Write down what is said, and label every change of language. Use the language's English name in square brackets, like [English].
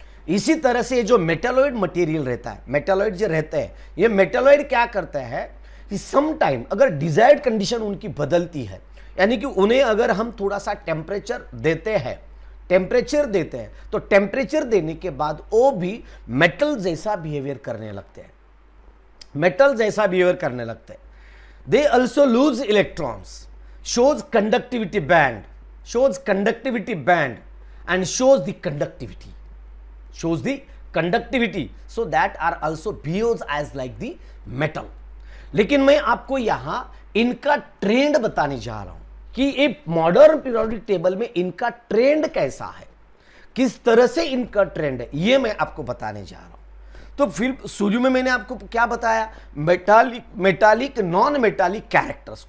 [Hindi] इसी तरह से ये जो मेटालॉइड मटेरियल रहता है, मेटालॉइड जो रहते हैं, ये मेटालॉइड क्या करता है कि सम टाइम अगर डिजायर्ड कंडीशन उनकी बदलती है, यानी कि उन्हें अगर हम थोड़ा सा टेम्परेचर देते हैं, टेम्परेचर देते हैं, तो टेम्परेचर देने के बाद वो भी मेटल जैसा बिहेवियर करने लगते हैं, मेटल जैसा बिहेवियर करने लगते हैं। [English] They also lose electrons, shows conductivity band, shows conductivity band and shows the conductivity, shows the conductivity, so that are also behaves as like the metal। [Hindi] लेकिन मैं आपको यहां इनका ट्रेंड बताने जा रहा हूं कि एक मॉडर्न पीरियोडिक टेबल में इनका ट्रेंड कैसा है, किस तरह से इनका ट्रेंड है, ये मैं आपको बताने जा रहा हूं। तो फिर शुरू में मैंने आपको क्या बताया, metallic, metallic, non metallic characters.